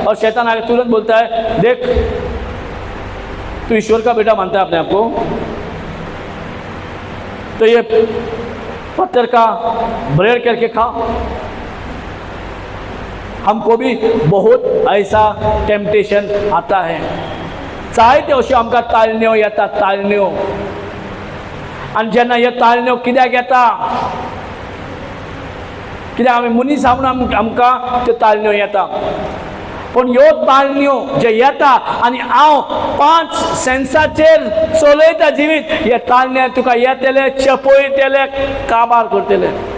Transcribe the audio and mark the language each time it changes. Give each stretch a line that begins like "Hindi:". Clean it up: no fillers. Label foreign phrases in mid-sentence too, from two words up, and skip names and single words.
Hindi: और शैतान आगे तुरंत बोलता है, देख तू ईश्वर का बेटा मानता है अपने आप को, तो ये पत्थर का ब्रेड करके खा। हमको भी बहुत ऐसा टेम्पटेशन आता है।
Konkani: जाय ते अशें आमकां ताळण्यो येता, ताळण्यो। आनी जेन्ना ह्यो ताळण्यो कित्याक येता? कित्याक आमी मनीस म्हणून आमकां त्यो ताळण्यो येता। पण ह्यो ताळण्यो जे येता आनी हांव 5 सेन्साचेर चलयता जिवीत, हे ताळण्या तुका येतले, चपयतले, काबार करतले।